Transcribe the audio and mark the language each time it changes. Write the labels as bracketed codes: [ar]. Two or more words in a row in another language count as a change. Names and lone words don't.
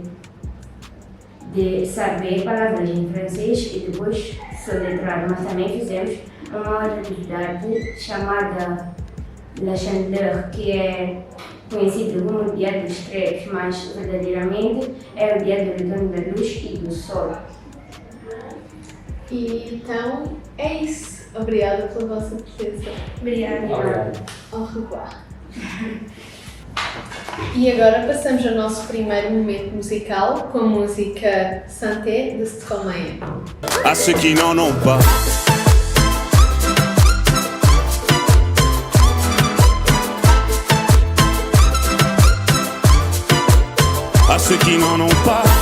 [pt] de saber palavras em francês e depois soletrar, mas também fizemos uma outra atividade chamada La Chandeleur, que é conhecido como o Dia dos Crepes, mas verdadeiramente é o dia do retorno da luz e do sol. E então é isso. Obrigada pela vossa presença. Obrigada. [fr] Au revoir. [pt] E agora passamos ao nosso primeiro momento musical com a música Santé de Stromae. [fr] À ceux qui n'en ont pas. À ceux qui n'en ont pas.